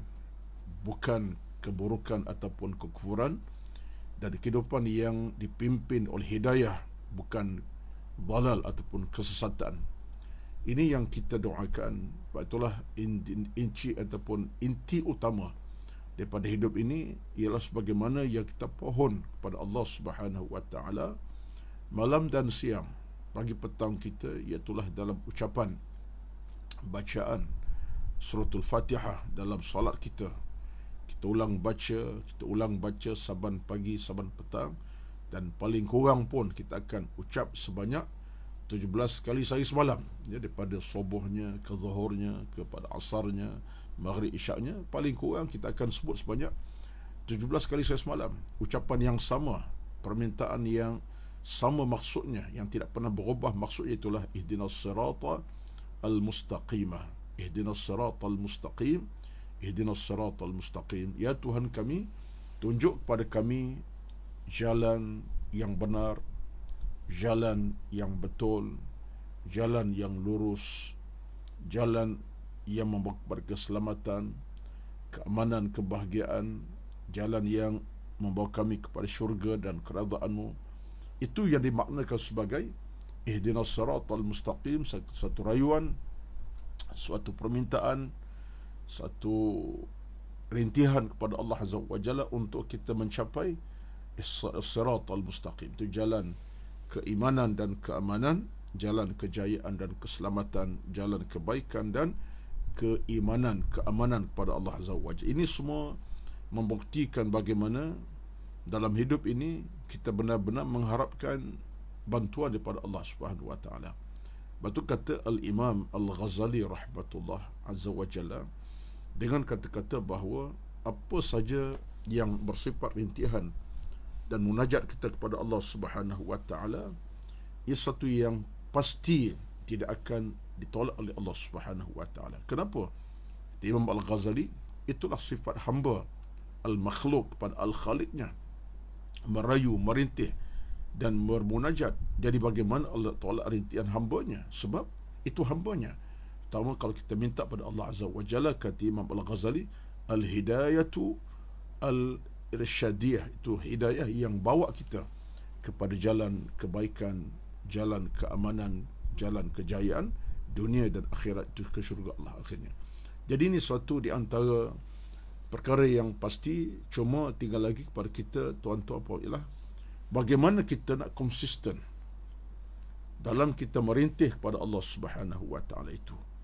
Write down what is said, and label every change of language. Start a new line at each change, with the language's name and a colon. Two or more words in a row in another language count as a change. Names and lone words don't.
Malay: bukan keburukan ataupun kekufuran, dan kehidupan yang dipimpin oleh hidayah bukan dalal ataupun kesesatan. Ini yang kita doakan. Itulah inci ataupun inti utama daripada hidup ini ialah sebagaimana yang kita pohon kepada Allah
Arabic: سبحانه وتعالى
Malay: malam dan siang, pagi petang kita, iaitulah dalam ucapan bacaan suratul Fatihah dalam solat kita. Kita ulang baca saban pagi, saban petang, dan paling kurang pun kita akan ucap sebanyak 17 kali sehari semalam, ya, daripada subuhnya ke zuhurnya kepada asarnya, maghrib isyaknya, paling kurang kita akan sebut sebanyak 17 kali sehari semalam. Ucapan yang sama, permintaan yang sama maksudnya, yang tidak pernah berubah maksudnya, itulah
Arabic: اهدنا الصراط المستقيمة, اهدنا الصراط المستقيم, اهدنا الصراط المستقيم.
Malay: Ya Tuhan kami, tunjuk kepada kami jalan yang benar, jalan yang betul, jalan yang lurus, jalan yang membawa kepada keselamatan, keamanan, kebahagiaan, jalan yang membawa kami kepada syurga dan keredaan-Mu. Itu yang dimaknakan sebagai
Arabic: اهدنا الصراط المستقيم,
Malay: satu rayuan, suatu permintaan, satu rintihan kepada Allah
Arabic: عز وجل
Malay: untuk kita mencapai
Arabic: الصراط المستقيم.
Malay: Itu jalan keimanan dan keamanan, jalan kejayaan dan keselamatan, jalan kebaikan dan keimanan, keamanan kepada Allah
Arabic: عز وجل.
Malay: Ini semua membuktikan bagaimana dalam hidup ini kita benar-benar mengharapkan bantuan daripada Allah
Arabic: سبحانه وتعالى.
Malay: Batu kata Al-Imam Al-Ghazali
Arabic: رحمة الله عز وجل
Malay: dengan kata-kata bahawa apa saja yang bersifat rintihan dan munajat kita kepada Allah
Arabic: سبحانه وتعالى
Malay: ia satu yang pasti tidak akan ditolak oleh Allah
Arabic: سبحانه وتعالى.
Malay: Kenapa? Imam Al-Ghazali, itulah sifat hamba al-makhluk kepada al-khaliqnya, merayu, merintih dan bermunajat. Jadi bagaimana Allah tolak rintihan hambanya? Sebab itu hambanya. Pertama, kalau kita minta pada Allah
Arabic: عز وجل,
Malay: kata Imam Al-Ghazali,
Arabic: الهداية الإرشادية,
Malay: itu hidayah yang bawa kita kepada jalan kebaikan, jalan keamanan, jalan kejayaan dunia dan akhirat, itu ke syurga Allah akhirnya. Jadi ini suatu di antara perkara yang pasti, cuma tinggal lagi kepada kita tuan-tuan puan ialah bagaimana kita nak konsisten dalam kita merintih kepada Allah
Arabic: سبحانه وتعالى
Malay: itu.